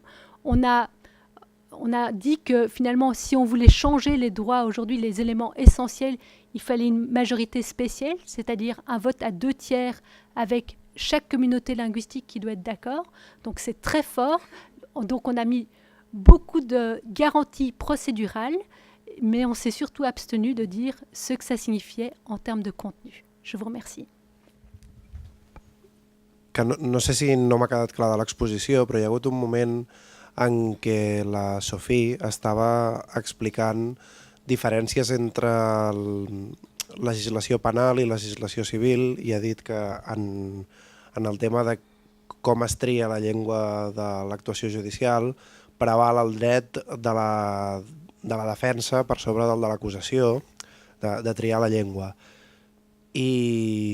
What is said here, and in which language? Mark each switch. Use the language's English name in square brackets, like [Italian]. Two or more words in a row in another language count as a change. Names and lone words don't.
[French] On a dit que finalement, si on voulait changer les droits aujourd'hui, les éléments essentiels, il fallait une majorité spéciale, c'est-à-dire un vote à 2/3 avec chaque communauté linguistique qui doit être d'accord. Donc c'est très fort. Donc on a mis beaucoup de garanties procédurales, mais on s'est surtout abstenu de dire ce que ça signifiait en termes de contenu. Je vous remercie. [Catalan] Que no sé si no m'ha quedat clar de l'exposició, però hi ha hagut un moment en què la Sophie estava explicant diferències entre legislació penal i legislació civil i ha dit que en el tema de com es tria la llengua de l'actuació judicial preval el dret de la defensa per sobre del de l'acusació de triar la llengua.